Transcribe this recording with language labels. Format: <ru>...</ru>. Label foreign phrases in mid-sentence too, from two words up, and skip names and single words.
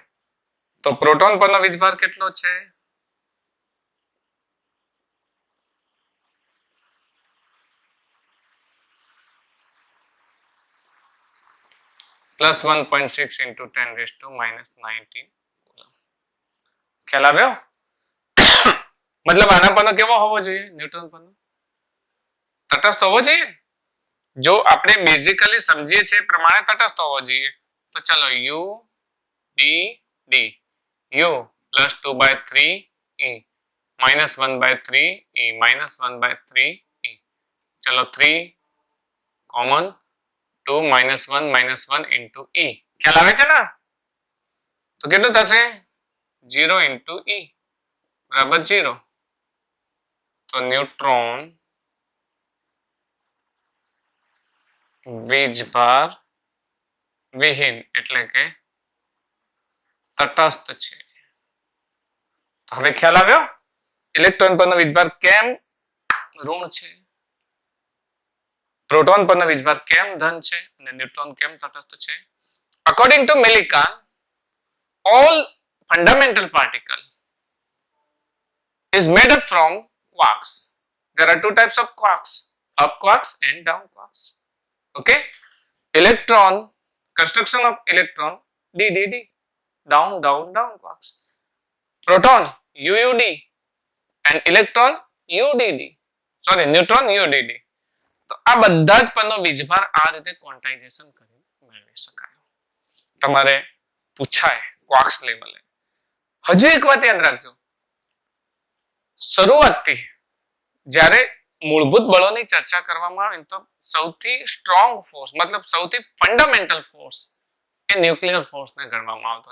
<gu>તો પ્રોટોન પરનો વીજભાર કેટલો છે? +1.6 into 10⁻⁻19 કુલમ. ખ્યાલ આવ્યો? મતલબ આના પરનો કેવો હોવો જોઈએ? ન્યુટ્રોન પરનો તટસ્થ હોવો જોઈએ. જો આપણે બેઝિકલી સમજીએ છીએ પ્રમાણે તટસ્થ હોવો જોઈએ. તો ચલો</gu> <en>U D D U plus 2/3e minus 1/3e minus 1/3e.</en> <gu>ચલો 3 કોમન 2</gu> <en>minus 1 into e.</en> <gu>ખ્યાલ આવે છે ને? તો કેટલું થશે? 0 into e બરાબર 0. તો ન્યુટ્રોન વીજભાર વિહીન એટલે કે તટસ્થ છે. તો હવે ખ્યાલ આવ્યો? ઇલેક્ટ્રોન પરનો વીજભાર કેમ ઋણ છે, પ્રોટોન પરનો વીજભાર કેમ ધન છે અને ન્યુટ્રોન કેમ તટસ્થ છે.</gu> <en>According to Millikan, all fundamental particle is made up from quarks. There are two types of quarks, up quarks and down quarks. Okay, electron, construction of electron DDD, down quarks. Proton UUD and electron UDD. Sorry, neutron UDD.</en> <gu>તો આ બધા જ પરનો વીજભાર આ રીતે ક્વોન્ટાઇઝેશન કરી મેળવી શકાય. તમારે પૂછાય ક્વાર્ક્સ લેવલે. હજુ એક વાત યાદ રાખજો, શરૂઆતથી જ્યારે મૂળભૂત બળોની ચર્ચા કરવામાં આવે તો સૌથી</gu> <en>strong force</en> <gu>મતલબ સૌથી</gu> <en>fundamental force</en> <gu>એ ન્યુક્લિયર ફોર્સને ગણવામાં આવતો.</gu>